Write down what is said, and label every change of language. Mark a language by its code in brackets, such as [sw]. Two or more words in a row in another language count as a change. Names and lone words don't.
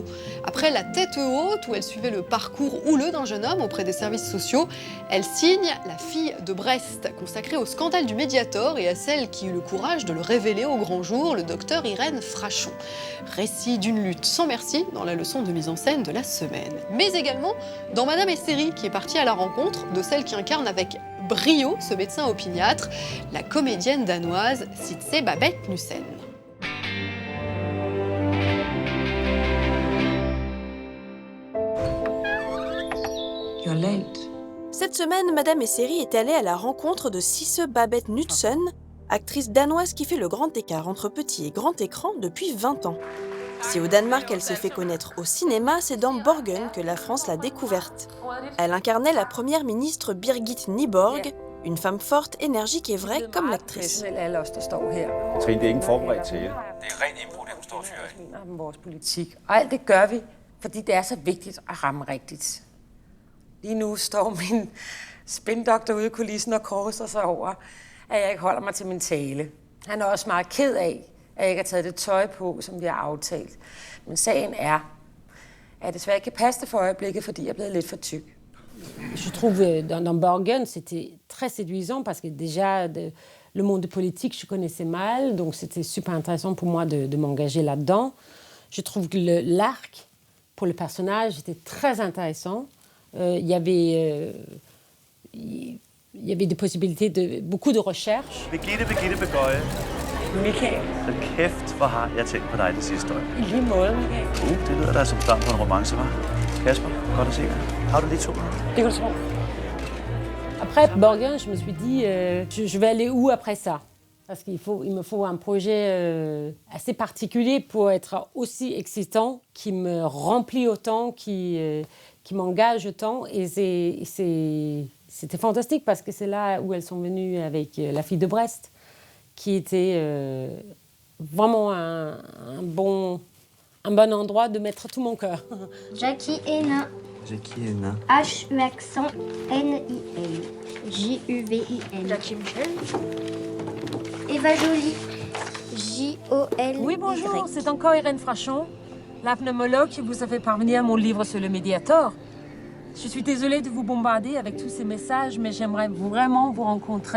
[fr] Après La tête haute, où elle suivait le parcours houleux d'un jeune homme auprès des services sociaux, elle signe La fille de Brest, consacrée au scandale du Mediator et à celle qui eut le courage de le révéler au grand jour, le docteur Irène Frachon. Récit d'une lutte sans merci dans la leçon de mise en scène de la semaine. Mais également dans Madame et Série, qui est partie à la rencontre de celle qui incarne avec brio ce médecin opiniâtre, la comédienne danoise Sitze Babette Knudsen. [en] You're late. [fr] Cette semaine, Madame et Série est allée à la rencontre de Sitze Babette Knudsen, actrice danoise qui fait le grand écart entre petit et grand écran depuis 20 ans. Si au Danemark elle s'est fait connaître au cinéma, c'est dans Borgen que la France l'a découverte. Elle incarnait la première ministre Birgit Nyborg, une femme forte, énergique et vraie comme l'actrice. [da] Trine, det er ikke forberedt til jer. Det er ren impro, det du står og fyrer af. Om vores politik. Og alt det gør vi, fordi det er så vigtigt at ramme rigtigt. Lige nu står min spindoktor ude i kulissen og korser sig over, at jeg ikke holder mig til min tale. Han er også meget ked af, at jeg ikke har taget det tøj på, som vi har aftalt. Men sagen er, at jeg desværre ikke kan passe det for øjeblikket, fordi jeg er blevet lidt for tyk. [fr] Je trouve dans Borgen, c'était très séduisant parce que déjà, le monde politique, je connaissais mal, donc c'était super intéressant pour moi de m'engager là-dedans. Je trouve que l'arc pour le personnage était très intéressant. Il y avait des possibilités de beaucoup de recherche. [da] Birgitte Begøje. Michael. Så kæft, hvor har jeg tænkt på dig det sidste år. I lige måde, Michael. Det lyder da som start på en romance, hva'? Kasper, godt at se dig. Har du lige 2 minutter? Det kan du tro. [fr] Après Borgen, je me suis dit, je vais aller où après ça? Parce qu'il me faut un projet assez particulier pour être aussi excitant, qui me remplit autant, qui m'engage autant. Et c'était fantastique parce que c'est là où elles sont venues avec La fille de Brest, qui était vraiment un bon endroit de mettre tout mon cœur. Jackie Hénin. Jackie Hénin. H accent N-I-L. J-U-V-I-N. Jackie Michel. Eva Jolie. J-O-L. Oui, bonjour, c'est encore Irène Frachon, la pneumologue qui vous a fait parvenir mon livre sur le Mediator. Je suis désolée de vous bombarder avec tous ces messages, mais j'aimerais vraiment vous rencontrer.